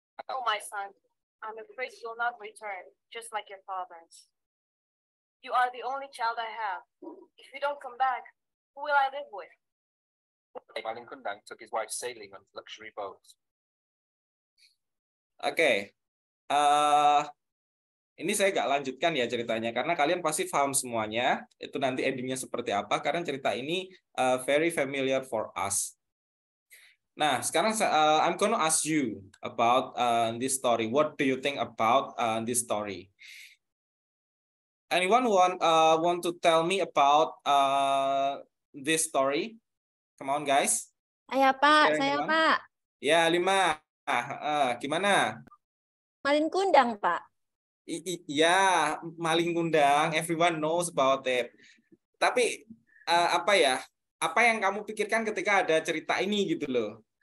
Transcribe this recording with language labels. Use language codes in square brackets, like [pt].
[en] Oh, my son, I'm afraid you'll not return, just like your fathers. You are the only child I have. If you don't come back, who will I live with? Malin Kundang took his wife sailing on luxury boats. [id] Oke. Ini saya nggak lanjutkan ya ceritanya, karena kalian pasti paham semuanya. Itu nanti endingnya seperti apa, karena cerita ini [en] very familiar for us. [id] Nah, sekarang [en] I'm gonna ask you about this story. What do you think about this story? Anyone want to tell me about this story? Come on, guys. [id] Saya Pak, saya Pak. Ya, 5. Gimana? Malin Kundang Pak. Iya, Malin Kundang. [en] Everyone knows about it. [id] Tapi apa ya? Apa yang kamu pikirkan ketika ada cerita ini gitu loh?